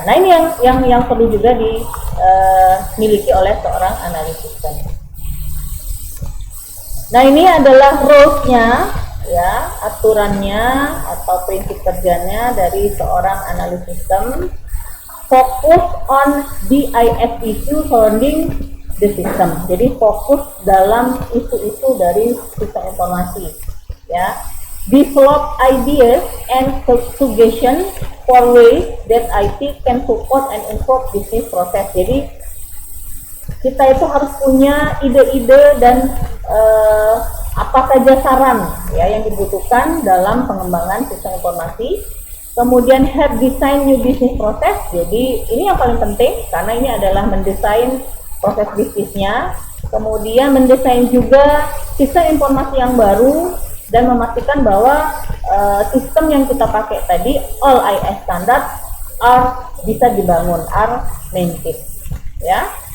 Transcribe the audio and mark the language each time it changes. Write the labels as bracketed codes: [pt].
[id] Nah, ini yang perlu juga dimiliki oleh seorang analis sistem. Nah, ini adalah rules-nya, ya, aturannya atau prinsip kerjanya dari seorang analis sistem. [en] Focus on DIS issue surrounding the system. [id] Jadi fokus dalam isu-isu dari sistem informasi, ya. [en] Develop ideas and suggestions for ways that IT can support and improve business process. [id] Jadi kita itu harus punya ide-ide dan apa saja saran, ya, yang dibutuhkan dalam pengembangan sistem informasi. Kemudian [en] help design new business process. [id] Jadi ini yang paling penting karena ini adalah mendesain proses bisnisnya, kemudian mendesain juga sistem informasi yang baru dan memastikan bahwa sistem yang kita pakai tadi, [en] all IS standard, [id] bisa dibangun, maintained, ya.